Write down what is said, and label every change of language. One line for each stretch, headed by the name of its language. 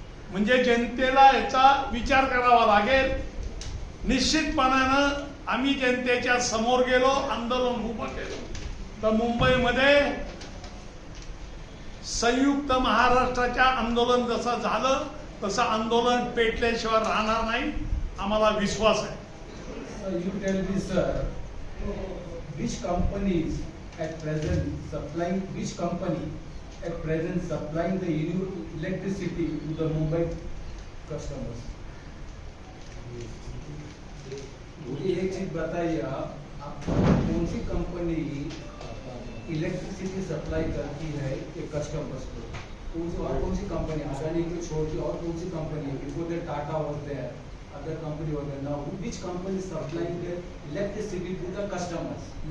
Marathi: म्हणजे जनतेला याचा विचार करावा लागेल. निश्चितपणानं आम्ही जनतेच्या समोर गेलो, आंदोलन उभं केलं तर मुंबईमध्ये संयुक्त महाराष्ट्राच्या आंदोलन जसं झालं तसं आंदोलन पेटल्याशिवाय राहणार नाही, आम्हाला विश्वास आहे.
English: You tell me, sir, which companies at present supplying the electricity to the Mumbai customers?
Hindi: मुझे एक चीज बताइए, आप कौन सी कंपनी इलेक्ट्रिसिटी सप्लाई करती है ये कस्टमर्स को? और कौन सी कंपनी, अदानी को छोड़ के और कौन सी कंपनी है?
English: Before that Tata was there, other company was there. Now which company supplying the electricity to the customers?